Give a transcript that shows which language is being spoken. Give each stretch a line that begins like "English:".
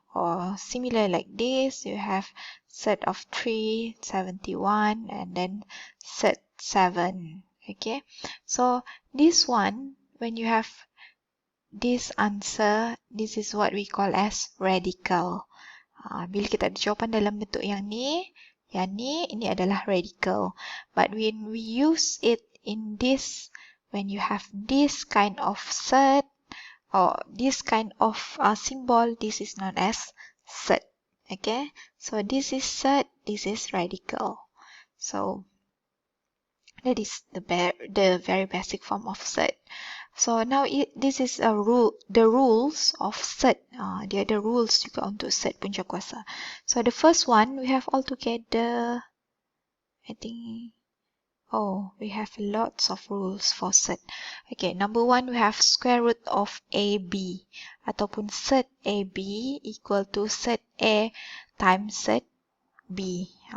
English: Or similar like this, you have surd of 3, 71, and then surd 7. Okay, so this one, when you have this answer, this is what we call as radical.
Malay: Bila kita ada jawapan dalam bentuk yang ni, ini adalah radical.
English: But when we use it in this, when you have this kind of surd or this kind of symbol, this is known as surd. Okay, so this is surd, this is radical. So that is the very basic form of surd. So now this is a rule, the rules of surd.
Malay: Dia ada rules juga untuk surd punca kuasa.
English: So the first one we have altogether, I think, we have lots of rules for surd. Okay, number one, we have square root of AB ataupun surd AB equal to surd A times surd B.